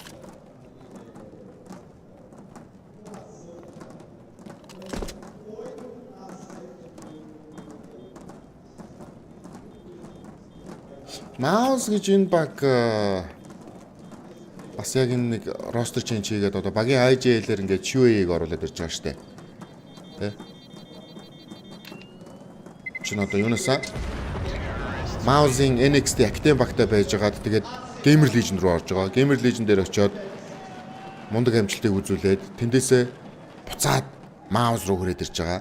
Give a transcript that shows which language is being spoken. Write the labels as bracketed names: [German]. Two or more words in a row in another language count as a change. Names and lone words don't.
[Mongolian] MOUZ гэж энэ баг бас яг энэ нэг [English] roster change [Mongolian] хийгээд одоо багийн IJL-ээр ингээд QA-г оруулаад ирж байгаа штэ. Тэ? Чин одоо юунасаа MOUZ-ийн NXT Active багтай байж байгаад тэгээд Gamer Legion руу орж байгаа. Gamer Legion дээр очиод мундаг амжилтыг үзүүлээд тэндээсээ буцаад MOUZ руу хүрээд ирж байгаа.